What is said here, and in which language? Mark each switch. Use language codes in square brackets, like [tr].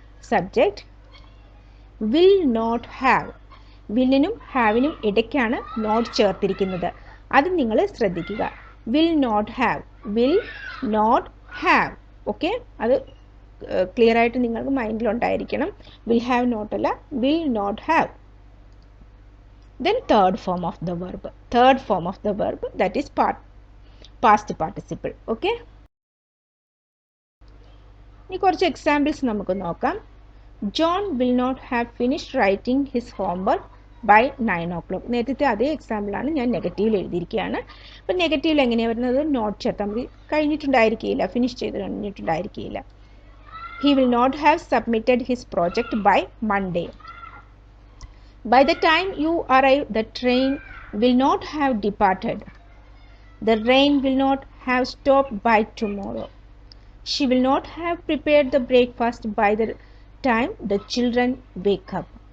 [en] Subject will not have. [ml] വില്ലിനും ഹാവിനും ഇടയ്ക്കാണ് not ചേർത്തിരിക്കുന്നത്. അത് നിങ്ങൾ ശ്രദ്ധിക്കുക. [en] Will not have, will not have. [ml] Okay, അത് ക്ലിയർ ആയിട്ട് നിങ്ങൾക്ക് മൈൻഡിലുണ്ടായിരിക്കണം. [en] Will have not അല്ല, will not have. Then third form of the verb that is past participle. [ml] Okay, ഇനി കുറച്ച് എക്സാമ്പിൾസ് നമുക്ക് നോക്കാം. [en] John will not have finished writing his homework by 9 o'clock. [ml] നേരത്തെ അതേ എക്സാമ്പിളാണ് ഞാൻ നെഗറ്റീവിൽ എഴുതിയിരിക്കുകയാണ്. അപ്പം നെഗറ്റീവിൽ എങ്ങനെയാണ് വരുന്നത്? നോട്ട് ചേർത്താൽ മതി. കഴിഞ്ഞിട്ടുണ്ടായിരിക്കുകയില്ല, ഫിനിഷ് ചെയ്ത് കഴിഞ്ഞിട്ടുണ്ടായിരിക്കുകയില്ല. [en] He will not have submitted his project by Monday. By the time you arrive, the train will not have departed. The rain will not have stopped by tomorrow. She will not have prepared the breakfast by the time the children wake up.